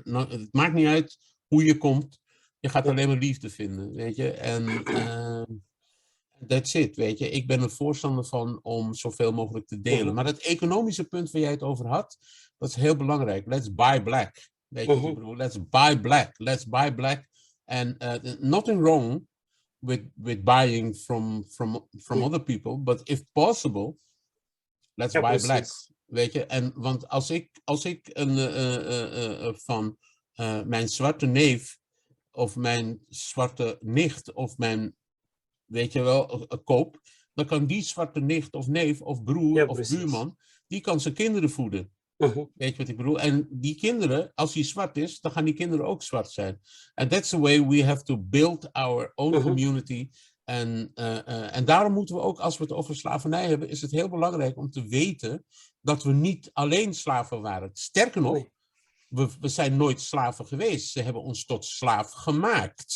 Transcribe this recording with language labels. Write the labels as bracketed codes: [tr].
[nl] Het maakt niet uit hoe je komt. Je gaat alleen maar liefde vinden, weet je. En [en] that's it, [nl] weet je. Ik ben er voorstander van om zoveel mogelijk te delen. Maar het economische punt waar jij het over had, dat is heel belangrijk. [en] Let's buy black. [nl] Weet je wat ik bedoel? [en] Let's buy black. And nothing wrong with buying from other people, but if possible, let's buy black. [nl] Weet je, en want als ik van mijn zwarte neef of mijn zwarte nicht of mijn, weet je wel, koop, dan kan die zwarte nicht of neef of broer of buurman, die kan zijn kinderen voeden. Weet je wat ik bedoel? En die kinderen, als hij zwart is, dan gaan die kinderen ook zwart zijn. [en] And that's the way we have to build our own community. [nl] En daarom moeten we ook, als we het over slavernij hebben, is het heel belangrijk om te weten dat we niet alleen slaven waren. Sterker nog, we zijn nooit slaven geweest. Ze hebben ons tot slaaf gemaakt.